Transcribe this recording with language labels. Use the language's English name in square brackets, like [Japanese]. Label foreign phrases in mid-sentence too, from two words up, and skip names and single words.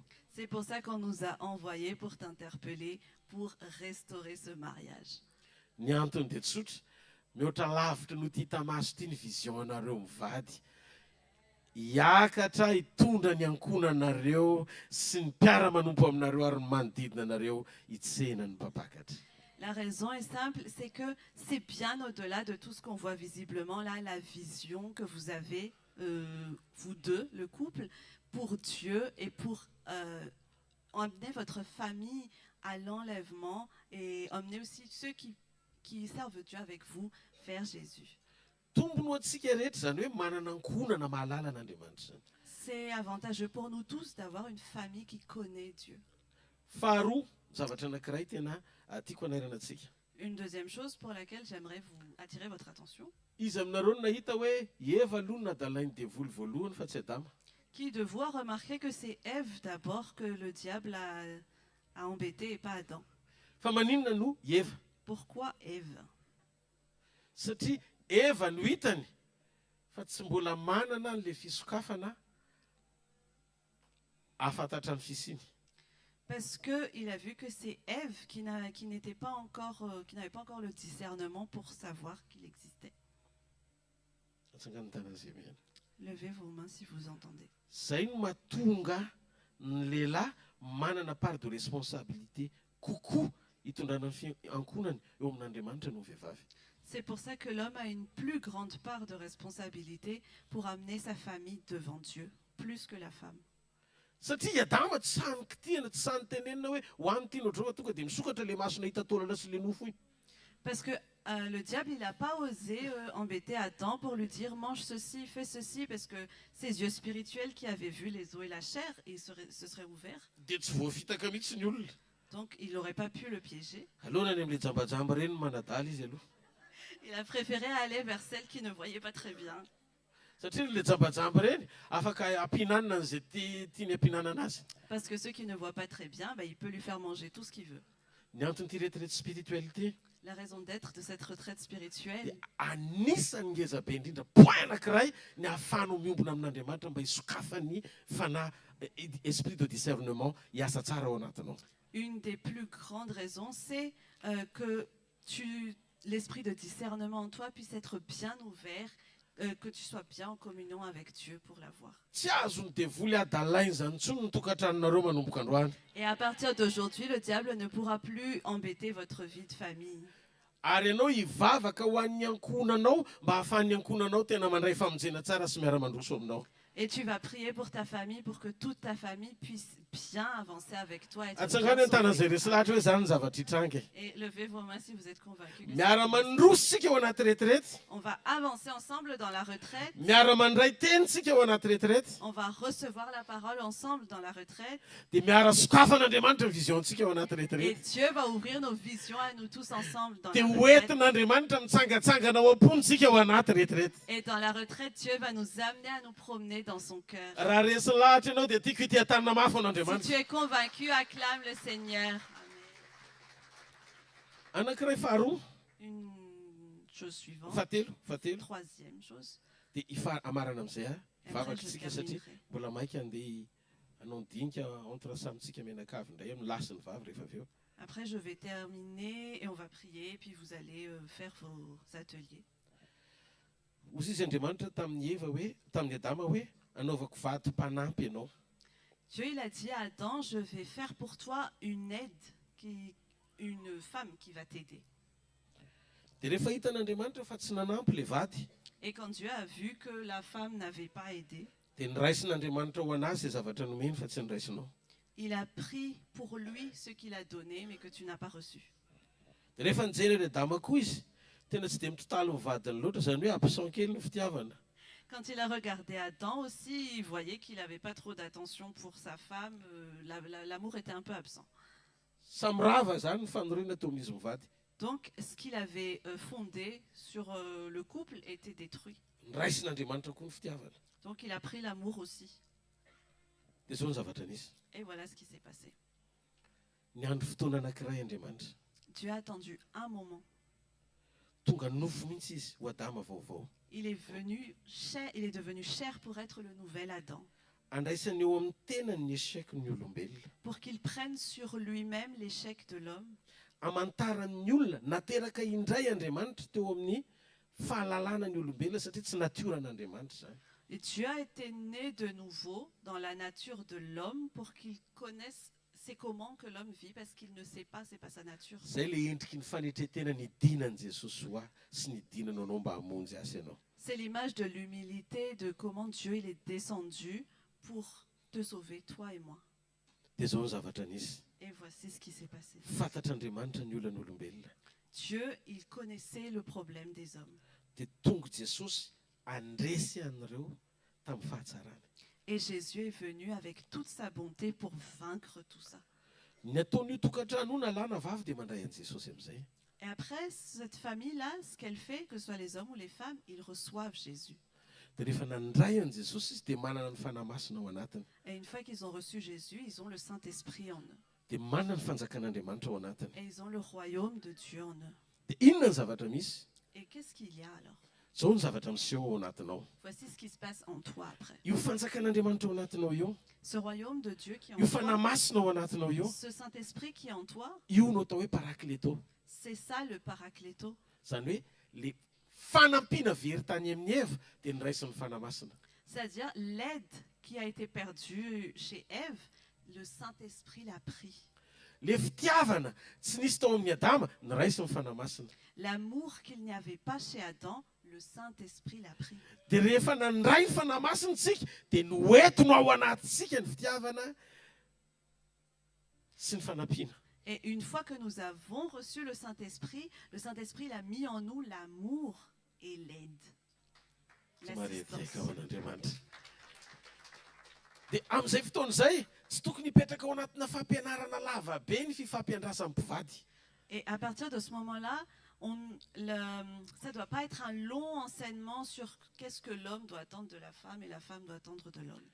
[French] C'est pour ça qu'on nous a envoyés pour t'interpeller, pour restaurer ce mariage. [Malagasy] Ny antony dia tsotra mihoatra lavitra no ty hita maso ty ny vision anareo mivady. Hiakatra hitondra ny ankonanareo sy ny mpiara-manompo aminareo ary ny manodidina anareo hitsena ny mpapakatra. [French] La raison est simple, c'est que c'est bien au-delà de tout ce qu'on voit visiblement là, la vision que vous avez, vous deux, le couple, pour Dieu et pour emmener votre famille à l'enlèvement et emmener aussi ceux qui servent Dieu avec vous vers Jésus. [Malagasy] Tombony ho antsika rehetra zany hoe manana ankonana mahalala an'Andriamanitra zany. [French] C'est avantageux pour nous tous d'avoir une famille qui connaît Dieu. [Malagasy] Faharoa, zavatra anankiray tena tiako anairana antsika. [French] Une deuxième chose pour laquelle j'aimerais vous attirer votre attention. [Malagasy] Izy aminareo no nahita hoe Eva aloha nadalainy devoly voalohany fa tsy Adama. [French] Qui de vous a remarqué que c'est Ève d'abord que le diable a embêté et pas Adam? [Malagasy] Fa maninona no Eva? [French] Pourquoi Ève? [Malagasy] Satria Eva no hitany fa tsy mbola manana an'ilay fisokafana afantatra ny fisiny. [French] Parce qu'il a vu que c'est Ève qui n'avait pas encore le discernement pour savoir qu'il existait. [Malagasy] Atsangany tanana izay miana. [French] Levez vos mains si vous entendez. [Malagasy] Zay no mahatonga ny lehilahy manana [French] part de responsabilité [Malagasy] kokoa hitondrana ny fiankonany eo amin'Andriamanitra noho ny vehivavy. [French] C'est pour ça que l'homme a une plus grande part de responsabilité pour amener sa famille devant Dieu, plus que la femme. [Malagasy] Satria Adama tsy sany kitihana tsy sany tenenina hoe ho any ty notrao tonga dia misokatra le masona hita taolana sy le nofo iny. [French] Parce que le diable, il n'a pas osé embêter Adam pour lui dire mange ceci, fais ceci, parce que ses yeux spirituels qui avaient vu les os et la chair, se seraient ouverts. [Malagasy] Dia tsy voafitaka mihitsy ny olona. [French] Donc il n'aurait pas pu le piéger. [Malagasy] Alohany amin'ilay jambajamba reny no manadala izy aloha. [French] Il a préféré aller vers celle qui ne voyait pas très bien. [Malagasy] Satria le jambajamba reny afaka ampinanana an'izay tiany ampinanana azy. [French] Parce que ceux qui ne voient pas très bien, il peut lui faire manger tout ce qu'il veut. [Malagasy] Ny antony ty [French] retraite spiritualité. La raison d'être de cette retraite spirituelle, [Malagasy] Anisan'ny ngeza be indrindra point anankiray ny ahafahanao miombona amin'Andriamanitra mba hisokafany fanahy [French] esprit de discernement [Malagasy] hiasa tsara ao anatinao. [French] une des plus grandes raisons, c'est que l'esprit de discernement en toi puisse être bien ouvert, que tu sois bien en communion avec Dieu pour l'avoir. [Malagasy] Tsy azony devoly adalainy zany intsony ny tokantranonareo manomboka androany. [French] Et à partir d'aujourd'hui, le diable ne pourra plus embêter votre vie de famille. [Malagasy] Ary ianao hivavaka ho an'ny ankonanao mba hahafahan'ny ankonanao tena mandray famonjena tsara sy miara-mandroso aminao. [French] Et tu vas prier pour ta famille pour que toute ta famille puisse bien avancer avec toi. [Malagasy] Atsangany an-tanan'izay resy lahatra hoe zany ny zavatra hitrangy. [French] Et levez vos mains si vous êtes convaincus. [Malagasy] Miara-mandroso sika eo anaty retirety. [French] On va avancer ensemble dans la retraite. [Malagasy] Miara-mandray teny sika eo anaty retirety. [French] On va recevoir la parole ensemble dans la retraite. [Malagasy] Dia miara-sokafan'Andriamanitra ny vision-tsika eo anaty [French] Et [Malagasy] retirety. [French] Dieu va ouvrir nos visions à nous tous ensemble dans [Malagasy] Dia [French] la retraite. [Malagasy] hoentin'Andriamanitra mitsangatsangana ao am-pontsika eo anaty retirety. [French] Et dans la retraite, Dieu va nous amener à nous promener dans son cœur. [Malagasy] Raha resy lahatra ianao dia tiako ity tanana mafy [French] Si tu [Malagasy] an'Andriamanitra. [French] es convaincu, acclame le Seigneur. [Malagasy] Anankiray faharoa, [French] Une chose suivante. [Malagasy] fahatelo. [French] Troisième chose. [Malagasy] Dia amarana amin'izay [French] Et après, [Malagasy] vavaka [French] je [Malagasy] isika satria [French] terminerai. [Malagasy] mbola maika andeha hanao dinika entre samitsika menakavy indray amin'ny lasy ny vavy rehefa avy eo. [French] Après, je vais terminer et on va prier, puis vous allez faire vos ateliers. [Malagasy] Hozy izy Andriamanitra tamin'ny Eva hoe, tamin'ny Adama hoe, anaovako vady mpanampy ianao. [French] Dieu, il a dit à Adam, je vais faire pour toi une aide, une femme qui va t'aider. [Malagasy] Dia rehefa hitan'Andriamanitra fa tsy nanampy le vady, [French] Et quand Dieu a vu que la femme n'avait pas aidé, [Malagasy] dia niraisin'Andriamanitra ho anazy izay zavatra nomeny fa tsy niraisinao. [French] il a pris pour lui ce qu'il a donné, mais que tu n'as pas reçu. [Malagasy] Dia rehefa nijery ilay Adama koa izy, tena tsy dia mitotalo ny vadiny loatra, izany hoe absent kely ny fitiavana. [French] Quand il a regardé Adam aussi, il voyait qu'il n'avait pas trop d'attention pour sa femme. L'amour était un peu absent. [Malagasy] Samy rava zany ny fanorina ataon'izy mivady. [French] Donc, ce qu'il avait fondé sur le couple était détruit. [Malagasy] Niraisin'Andriamanitra koa ny fitiavana. [French] Donc, il a pris l'amour aussi. [Malagasy] Dia zao ny zavatra nisy. [French] Et voilà ce qui s'est passé. [Malagasy] Niandro fotoana anankiray Andriamanitra. [French] Dieu a attendu un moment. [Malagasy] Tonga nofo mihitsy izy ho Adama vaovao. [French] Il est devenu cher pour être le nouvel Adam. [Malagasy] Andraisany eo amin'ny tenany ny échec ny olombelona. [French] Pour qu'il prenne sur lui-même l'échec de l'homme. [Malagasy] Amantaran'ny olona nateraka indray Andriamanitra teo amin'ny fahalalana ny olombelona satria tsy natioran'Andriamanitra zany. [French] Et Dieu a été né de nouveau dans la nature de l'homme pour qu'il connaisse c'est comment que l'homme vit parce qu'il ne sait pas, c'est pas sa nature. [Malagasy] Zay le endriky ny fanetretena nidinan'i Jesosy ho ahy sy nidinanao anao mba hamonjy azy ianao. [French] C'est l'image de l'humilité, de comment Dieu il est descendu pour te sauver, toi et moi. [Malagasy] Dia zao ny zavatra nisy. [French] Et voici ce qui s'est passé. [Malagasy] Fantatr'Andriamanitra ny olan'olombelona. [French] Dieu, il connaissait le problème des hommes. [Malagasy] Dia tonga Jesosy andresy an'ireo tamin'ny fahatsarana. [French] Et Jésus est venu avec toute sa bonté pour vaincre tout ça. [Malagasy] Ny ataon'io tokantrano io nalàna vavy dia mandray an'i Jesosy amin'izay. [French] Et après, cette famille-là, ce qu'elle fait, que ce soit les hommes ou les femmes, ils reçoivent Jésus. [Malagasy] Dia rehefa nandray an'i Jesosy izy dia manana ny fanamasina ao anatiny. [French] Et une fois qu'ils ont reçu Jésus, ils ont le Saint-Esprit en eux. [Malagasy] Dia manana ny fanjakan'Andriamanitra ao anatiny. [French] Et ils ont le royaume de Dieu en eux. [Malagasy] Dia inona ny zavatra misy? [French] Et qu'est-ce qu'il y a alors? [Malagasy] Zao ny zavatra miseho ao anatinao. [French] Voici ce qui se passe en toi après. [Malagasy] Io fanjakan'Andriamanitra ao anatinao io, [French] Ce royaume de Dieu qui est en [Malagasy] io [French] toi, [Malagasy] fanamasina ao anatinao io, [French] ce Saint-Esprit qui est en toi, [Malagasy] io no atao hoe parakleto. [French] c'est ça le paracléto. [Malagasy] Zany hoe le fanampiana very tany amin'ny Eva dia niraisin'ny fanamasina. [French] C'est-à-dire l'aide qui a été perdue chez Ève, le Saint-Esprit l'a pris. [Malagasy] Le fitiavana tsy nisy tao amin'ny Adama niraisin'ny fanamasina. [French] L'amour qu'il n'y avait pas chez Adam, le Saint-Esprit l'a pris. [Malagasy] Dia rehefa nandray ny fanamasintsika dia noentino ao anatintsika ny fitiavana sy ny fanampiana. [French] Et une fois que nous avons reçu le Saint-Esprit il a mis en nous l'amour et l'aide. L'assistance. [Malagasy] Ao an'Andriamanitra. Dia amin'izay fotoana izay tsy tokony hipetraka ao anatina fampianarana lava be ny fifampiandrasan'ny mpivady. [French] Et à partir de ce moment-là, ça ne doit pas être un long enseignement sur qu'est-ce que l'homme doit attendre de la femme et la femme doit attendre de l'homme.